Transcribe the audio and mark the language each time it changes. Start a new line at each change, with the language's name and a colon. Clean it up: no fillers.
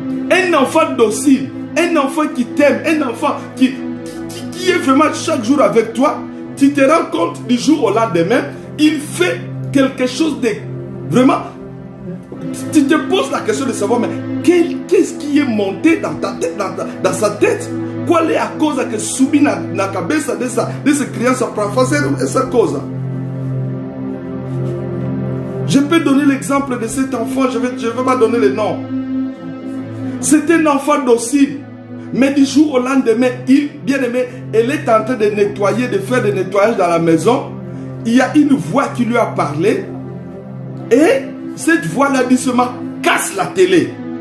French: Un enfant docile, un enfant qui t'aime, un enfant qui est vraiment chaque jour avec toi, tu te rends compte du jour au lendemain, il fait quelque chose de vraiment... Tu te poses la question de savoir, mais qu'est-ce qui est monté dans ta tête, dans sa tête?
Portuguese: Qual é a coisa que subiu na cabeça dessa criança para fazer essa coisa?
French: Je peux donner l'exemple de cet enfant, je vais pas donner le nom. C'est un enfant docile, mais du jour au lendemain, bien-aimé, elle est en train de nettoyer, de faire des nettoyages dans la maison. Il y a une voix qui lui a parlé, et cette voix-là doucement casse la télé.